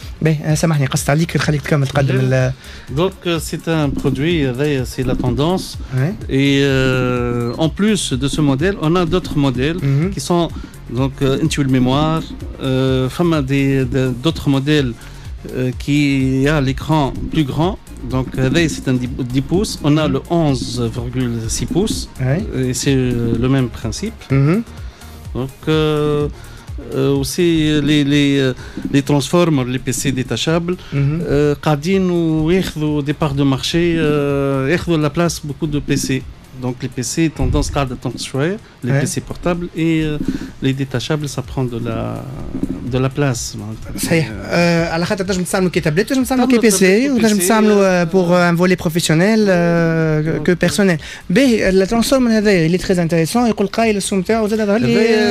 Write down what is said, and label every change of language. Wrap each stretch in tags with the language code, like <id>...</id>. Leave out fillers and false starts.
<ar>باهي سامحني قصت عليك نخليك تكمل تقدم</ar> <fr>donc c'est un produit c'est la tendance et en plus de ce modèle on a d'autres modèles qui sont donc Intuit mémoire</fr> <ar>فما</ar> <fr>d'autres modèles qui a l'écran plus grand donc c'est un 10 pouces on a le 11,6 pouces et c'est le même principe donc aussi les transformers les PC détachables</fr> <ar>قاعدين وياخذوا</ar> <fr>des parts de marché</fr> <ar>ياخذوا</ar> <fr>la place beaucoup de PC Donc les PC tendance à les PC portables et les détachables ça prend de la place.</fr> <ar>صحيح على خاطر تنجم تستعملوا كي تابلت تنجم تستعملوا كي بي سي وتنجم تستعملوا</ar> <fr>pour un volet professionnel que personnel.</fr> <ar>باهي الترانسفورمر هذايا اللي تري انتريسون يقول قايل السوم تاعو زاد ظهر لي</ar>